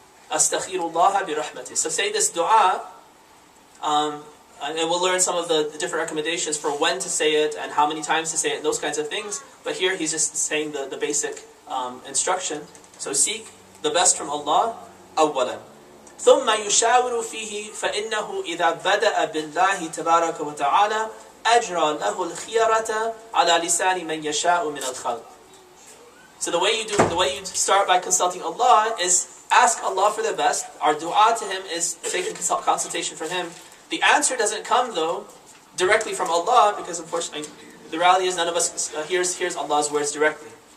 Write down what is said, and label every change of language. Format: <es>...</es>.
<ar>أَسْتَخِيرُ اللَّهَ بِرَحْمَتِهِ.</ar> <en>So say this dua, and we'll learn some of the different recommendations for when to say it and how many times to say it and those kinds of things. But here he's just saying the basic instruction. So seek the best from Allah,</en> <ar>أولا. ثم يشاور فيه فإنه إذا بدأ بالله تبارك وتعالى أجرى له الخيرة على لسان من يشاء من الخلق.</ar> <en>So the way you start by consulting Allah is ask Allah for the best. Our dua to Him is taking consultation from Him. The answer doesn't come though directly from Allah because unfortunately the reality is none of us hears Allah's words directly.</en>